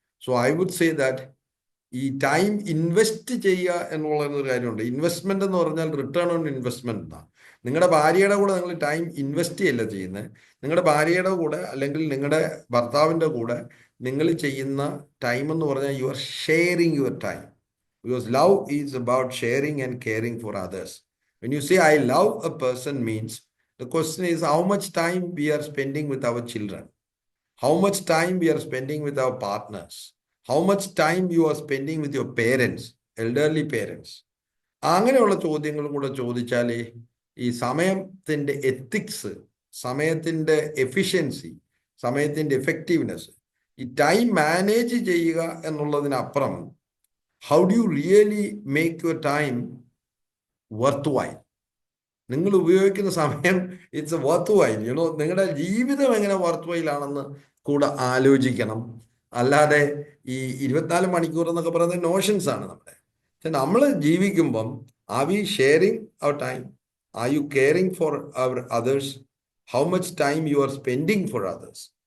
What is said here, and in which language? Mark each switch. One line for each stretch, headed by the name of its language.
English: so I would say that
Malayalam: ഈ time invest ചെയ്യുക എന്നുള്ളൊരു കാര്യമുണ്ട്. ഇൻവെസ്റ്റ്മെന്റ് എന്ന് പറഞ്ഞാൽ റിട്ടേൺ ഓൺ ഇൻവെസ്റ്റ്മെന്റ് എന്നാണ്. നിങ്ങളുടെ ഭാര്യയുടെ കൂടെ നിങ്ങൾ ടൈം ഇൻവെസ്റ്റ് ചെയ്യല്ല ചെയ്യുന്നത്. നിങ്ങളുടെ ഭാര്യയുടെ കൂടെ അല്ലെങ്കിൽ നിങ്ങളുടെ ഭർത്താവിൻ്റെ കൂടെ നിങ്ങൾ ചെയ്യുന്ന ടൈം എന്ന് പറഞ്ഞാൽ
English: You are sharing your time. Because love is about sharing and caring for others. When you say I love a person means the question is how much time we are spending with our children, how much time we are spending with our partners, how much time you are spending with your parents, elderly parents.
Malayalam: അങ്ങനെയുള്ള ചോദ്യങ്ങളും കൂടെ ചോദിച്ചാലേ ഈ സമയത്തിൻ്റെ ethics, സമയത്തിൻ്റെ efficiency, സമയത്തിൻ്റെ effectiveness, ഈ time manage ചെയ്യുക എന്നുള്ളതിനപ്പുറം
English: how do you really make your time worthwhile?
Malayalam: നിങ്ങൾ ഉപയോഗിക്കുന്ന സമയം
English: It's worthwhile.
Malayalam: നിങ്ങളുടെ ജീവിതം എങ്ങനെ worthwhile ആണെന്ന് കൂടെ ആലോചിക്കണം. അല്ലാതെ ഈ 24 മണിക്കൂർ എന്നൊക്കെ പറയുന്നത് നോഷൻസ് ആണ് നമ്മുടെ. പക്ഷെ നമ്മൾ ജീവിക്കുമ്പം
English: Are we sharing our time? Are you caring for our others? How much time you are spending for others?